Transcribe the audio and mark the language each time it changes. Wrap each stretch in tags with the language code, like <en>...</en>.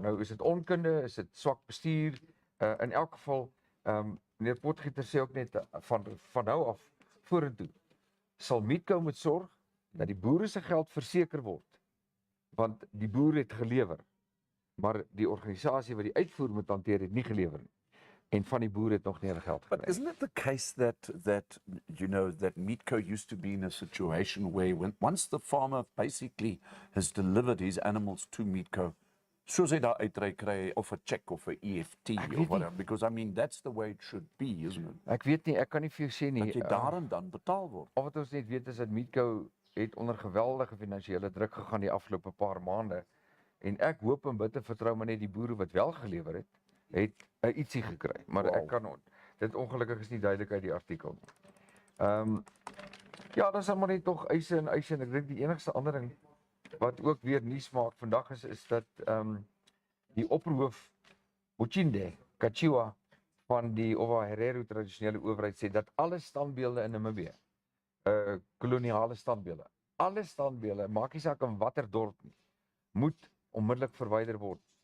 <af>Nou is dit onkunde, is dit swak bestuur, in elk geval meneer Potgieter sê ook net van nou af vorentoe sal Meatco moet sorg dat die boere se geld verseker word, want die boer het gelewer, maar die organisasie wat die uitvoer moet hanteer het nie gelewer nie. En van die boere het nog nie hulle geld gekry.</af> <en>But isn't it the case that Meatco used to be in a situation where once the farmer basically has delivered his animals to Meatco,</en> <af>soos hy daar uitry kry of 'n check of 'n EFT</af> <en>or whatever, because I mean that's the way it should be, isn't it?</en> <af>Ek weet nie, ek kan nie vir jou sê nie. Dat jy daar en dan betaal word. Al wat ons net weet is dat Meatco het onder geweldige finansiële druk gegaan die afgelope paar maande. En ek hoop en bid en vertrou maar net die boere wat wel gelewer het, het 'n ietsie gekry. Maar ek kan dit ongelukkig is nie duidelik uit die artikel nie. Ja, dis maar net tog eise en ek dink die enigste ander ding wat ook weer nuus maak vandag is dat die oproep Uchinde Kachiwa van die Owa Herero tradisionele owerheid sê dat alle standbeelde in Namibië, koloniale standbeelde, alle standbeelde, maak nie saak in watter dorp nie, moet onmiddellik verwyder word.</af>